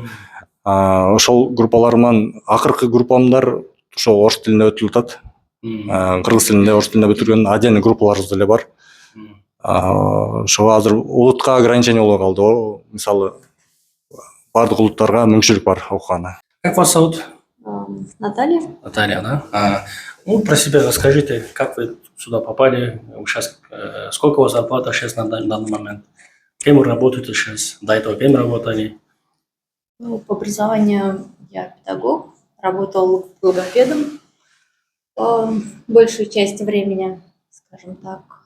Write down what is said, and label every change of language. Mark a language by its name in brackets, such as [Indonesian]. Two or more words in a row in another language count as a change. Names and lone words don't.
[Kyrgyz] Ошол группаларыман акыркы группамдар ошо орус тилинде өтүлүп атат. Кыргыз тилинде, орус тилинде бүтүргөн отдельный группаларыбыз деле бар. Ошо азыр улутка ограничение болбой калды. Мисалы, бардык улуттарга мүмкүнчүлүк бар окугана. [Russian] Как вас зовут? Наталья. Наталья, да? Ну, про себя расскажите, как вы сюда попали, сейчас, сколько у вас зарплата сейчас на данный момент? Кем вы работаете сейчас? До этого кем работали? Ну, по образованию я педагог, работал логопедом большую часть времени, скажем так.